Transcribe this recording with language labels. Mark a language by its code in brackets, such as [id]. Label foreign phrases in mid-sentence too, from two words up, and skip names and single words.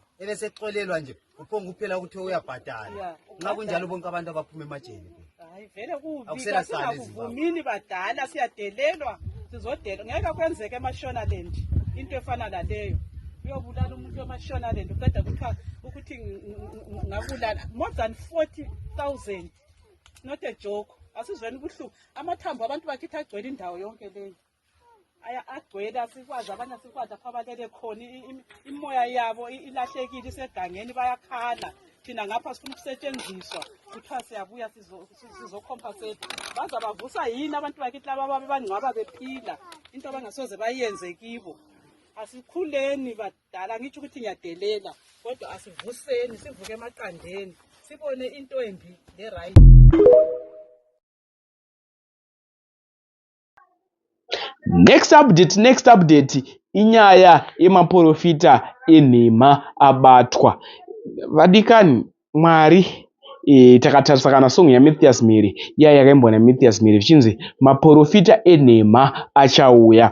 [nd] Ebesexolelwa nje uphonga kuphela ukuthi uyabhadala. Nxa kunjalo bonke abantu abaphuma emajele. Hayi vele kubi. Akusela sale Akuvumini badala, siyadelelwa, sizodelwa. Ngeke kwenzeke eMashonaland into efana naleyo. Uyobulala umuntu eMashonaland uqeda ukuthi ngabulala [en] more than 40,000. Not a joke. [nd] Asizweni ubuhlungu. Amathambo abantu bakithi agcwele indawo yonke leyo. Agcwele, asikwazi abanye asikwazi apha balele khona, imoya yabo ilahlekile isegangeni, bayakhala. Thina ngapha sifuna ukusetshenziswa, kuthiwa siyabuya sizokhompensate. Baza bavusa yini abantu bakithi laba bangcwaba bephila, into abangasoze bayenze kibo. Asikhuleni badala, ngitsho ukuthi ngiyadelela, kodwa asivuseni sivuke emaqandeni sibone into embi le right. [en] Next update [sn] inyaya yemaprofita enhema abatwa. Vadikani, Mwari takatarisa kana song yaMatthias Miri yakaimbwa Matthias Miri vichinzi maprofita enhema achauya.